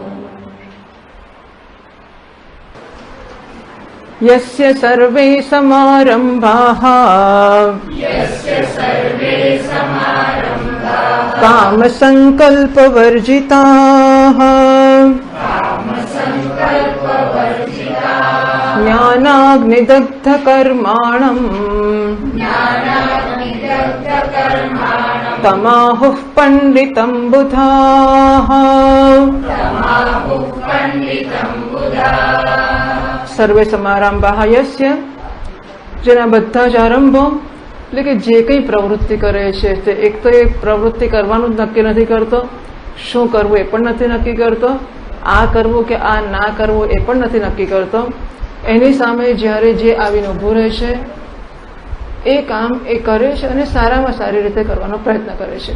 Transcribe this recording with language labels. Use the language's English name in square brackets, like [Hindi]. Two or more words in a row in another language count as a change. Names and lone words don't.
[Sanskrit] यस्य सर्वे समारम्भाः कामसङ्कल्पवर्जिताः ज्ञानाग्निदग्धकर्माणम् तमाहुः पण्डितं बुधाः। सर्वे समारम्भाः यस्य जनबद्धाचारम्भो [Gujarati] એટલે કે જે કંઈ પ્રવૃત્તિ કરે છે તે એક તો એ પ્રવૃત્તિ કરવાનું જ નક્કી નથી કરતો, શું કરવું એ પણ નથી નક્કી કરતો, આ કરવું કે આ ના કરવું એ પણ નથી નક્કી કરતો. એની સામે જ્યારે જે આવીને ઊભું રહે છે એ કામ એ કરે છે અને સારામાં સારી રીતે કરવાનો પ્રયત્ન કરે છે.